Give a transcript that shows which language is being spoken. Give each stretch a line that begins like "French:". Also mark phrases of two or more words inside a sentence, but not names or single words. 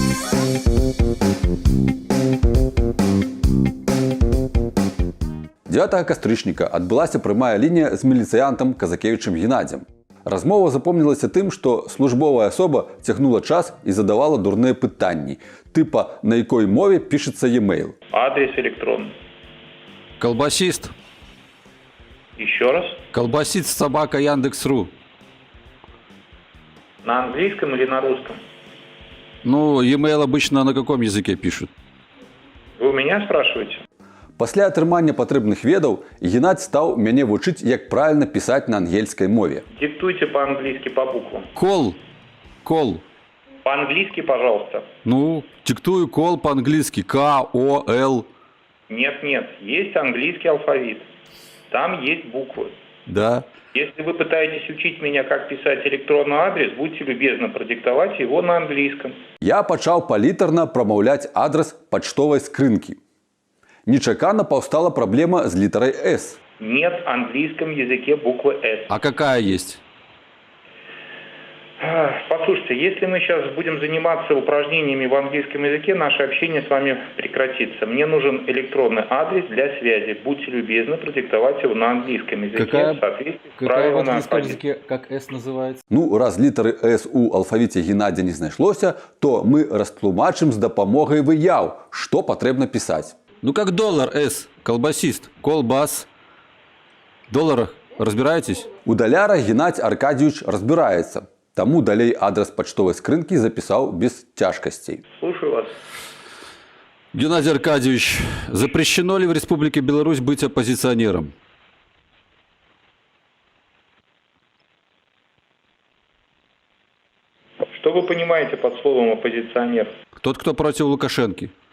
Belarusian: 9 кастрычніка адбылася прямая лінія з міліцыянтам Казакевічам Геннадзем. Размова запомнілася тым, што службовая асоба цягнула час і задавала дурныя пытанні, тыпа на якой мове пішацца e-mail.
Russian: Адрес электронный. Колбасист. Еще раз. Колбасист собака Яндекс.ру. На английском или на русском? Ну, e-mail обычно на каком языке пишут? Вы у меня спрашиваете?
Belarusian: Пасля атрымання патрэбных ведаў Геннадзь стаў мяне вучыць, як правільна пісаць на ангельскай мове.
Russian: Диктуйте по-английски по буквам. Кол. По-английски, пожалуйста. Ну, диктую кол по-английски. К-О-Л. Нет, есть английский алфавит. Там есть буквы. Да. Если вы пытаетесь учить меня, как писать электронный адрес, будьте любезны продиктовать его на английском.
Belarusian: Я пачаў палітарна прамаўляць адрас пачтовай скрынкі. Нечакана паўстала праблема з літарай «С».
Russian: Нет в английском языке буквы «С». А какая есть? Послушайте, если мы сейчас будем заниматься упражнениями в английском языке, наше общение с вами прекратится. Мне нужен электронный адрес для связи. Будьте любезны продиктовать его на английском языке. Какая в английском языке, как «С» называется?
Belarusian: Ну, раз літары «С» у алфавіце Геннадзя не знайшлося, то мы растлумачым з дапамогай выяў, што патрэбна пісаць.
Russian: Ну, как доллар «С», колбасист, колбас. В долларах разбираетесь?
Belarusian: У даляра Геннадзь Аркадьевич разбіраецца. Таму далей адрес пачтовай скрынкі запісаў без цяжкасцей.
Russian: Слушаю вас. Геннадий Аркадьевич, запрещено ли в Республике Беларусь быть оппозиционером? Что вы понимаете под словом «оппозиционер»? Тот, кто против Лукашенки.